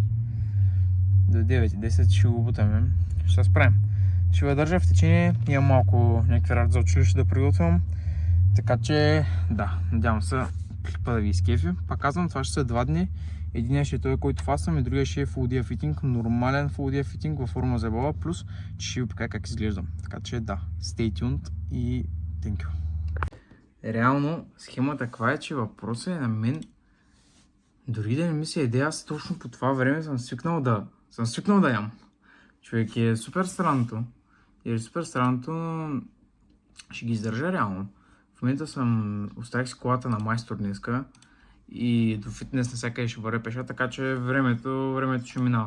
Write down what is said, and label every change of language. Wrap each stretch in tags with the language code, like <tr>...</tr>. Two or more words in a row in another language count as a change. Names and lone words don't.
<bg>До 9:10 ще го бутаме. Ще се справим. Ще ви държа в течение, имам малко някакви работи за училище да приготвям. Така че да, надявам се клипа да ви изкефи. Пак казвам, това ще са 2 дни. Единият ще е той, който фаствам, и другия ще е</bg> <en>Full Day of Eating,</en> <bg>нормален</bg> <en>Full Day of Eating</en> <bg>във форма за баба, плюс че ще ви покажа как изглеждам. Така че да,</bg> <en>stay tuned и thank you.</en> <bg>Реално схемата каква е, че въпросът е на мен, дори да не ми се еде, аз точно по това време съм свикнал да ям. Човек, е супер странното. И супер странното ще ги издържа реално. В момента оставих си колата на майстор днеска и до фитнес навсякъде ще вървя пеша, така че времето ще минава.</bg>